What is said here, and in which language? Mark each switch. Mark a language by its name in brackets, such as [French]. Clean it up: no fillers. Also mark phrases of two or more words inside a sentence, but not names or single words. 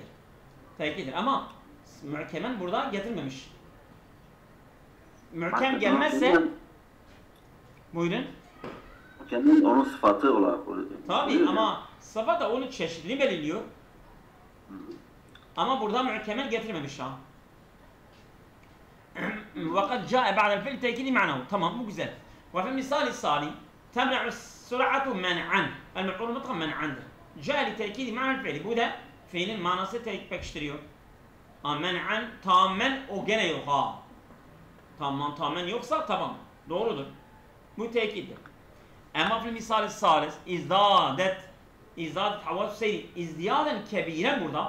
[Turkish] Tekittir ama muhkemen burada getirmemiş. Muhkem gelmezse buyurun. Muhkemen onun sıfatı olarak. Tabii ama sıfat da onun çeşidini belirliyor. Ama burada muhkemen getirmemiş ha. [Arabic] وقد جاء بعد الفعل تأكيد معناه. [Turkish] Tamam bu güzel. [Arabic] وفي المثال الثاني تمنع السرعة منعا. المفعول المطلق منعاdır. جاء لتأكيد معنى الفعل. [Turkish] Bu da fiilin manası pekiştiriyor. Men'an tamamen o gene yok ha. Tamamen yoksa tamam. Doğrudur. Bu tekittir. [Arabic] Ama في المثال الثالث ازدادت حوادث السير ازديادا كبيرا burada.